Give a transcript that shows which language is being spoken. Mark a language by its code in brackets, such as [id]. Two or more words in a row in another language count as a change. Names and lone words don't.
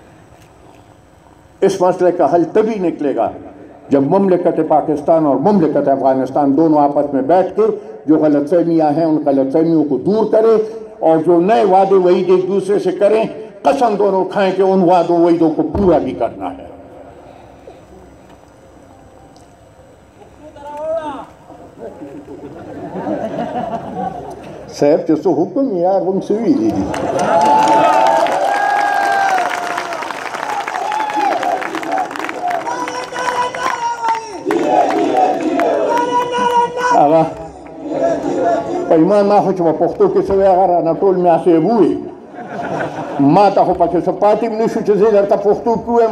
[ur] اس مسئلے کا حل تبھی نکلے گا جب مملکت پاکستان اور مملکت افغانستان دونوں آپس میں بیٹھ کے جو غلط فہمیاں ہیں ان غلط فہمیوں کو دور کرے اور جو نئے وعدے وعید ایک دوسرے سے کریں، قسم دونوں کھائیں کہ ان وعدوں وعیدوں کو پورا بھی کرنا ہے. [ps] صاحب چې څه حکم یار موږ څه ویلي دي. هغه په ایمان ما خو چې په پښتو کې څه وایي هغه رانه ټول میا صاحب ووایي، ما ته خو پکې څه پاتې هم نه شو چې زه درته پښتو کې ووایم.